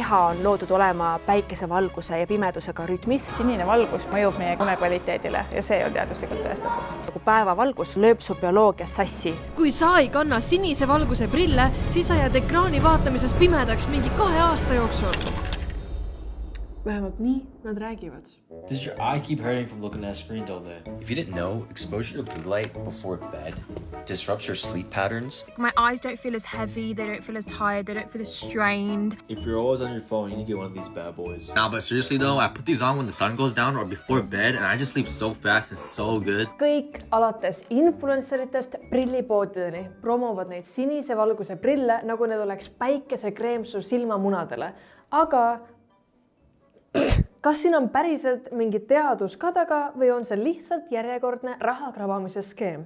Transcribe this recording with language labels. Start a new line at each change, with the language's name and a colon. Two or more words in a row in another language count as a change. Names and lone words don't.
Estonian: keha on loodud olema päikesevalguse ja pimedusega rütmis. Sinine valgus mõjub meie unekvaliteedile ja see on teaduslikult tõestatud. Kui päevavalgus lööb su bioloogias sassi. Kui sa ei kanna sinise valguse prille, siis sa jääd ekraani vaatamisest pimedaks mingi 2 aasta jooksul. Vähemalt nii nad räägivad.
English: Does your eye keep hurting from looking at a screen all day? If you didn't know, exposure to blue light before bed disrupts your sleep patterns. My eyes don't feel as heavy, they don't feel as tired, they don't feel as strained. If you're always on your phone, you need to get one of these bad boys. Nah, but seriously though, I put these on when the sun goes down or before bed and I just sleep so fast and so good.
Estonian: Kõik alates influenceritest prillipoodideni promovad neid sinise valguse prille, nagu need oleks päikesekreem su silmamunadele. Aga kas siin on päriselt mingi teadus ka taga või on see lihtsalt järjekordne raha krabamise skeem?